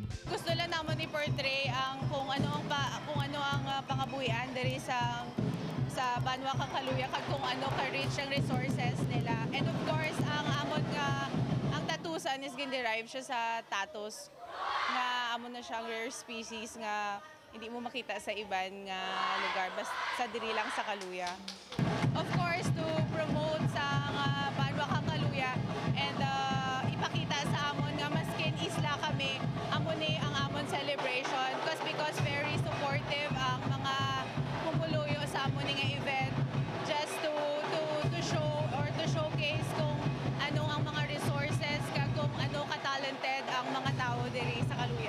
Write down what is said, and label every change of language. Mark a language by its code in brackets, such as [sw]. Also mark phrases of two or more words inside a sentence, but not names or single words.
[hil] Gusto lang naman i-portray ang kung ano ang pangabuhian diri sa Banwa kag Kaluya kag kung ano ka-rich ang resources nila. [en] And of course, [hil] ang Tatusan is gin-derive siya sa tatus nga amon na siyang rare species nga hindi mo makita sa iban nga lugar basta sa diri lang sa Kaluya. [en] Of course, to promote [hil] sa Banwa kag Kaluya and ipakita sa amon nga maskin isla kami, amon ni ang amon celebration [en] because very supportive [hil] ang mga pumuluyo sa amon nga event [en] just to show or to showcase [hil] kung ano ang mga resources kag kung ano ka-talented ang mga tao diri sa Kaluya.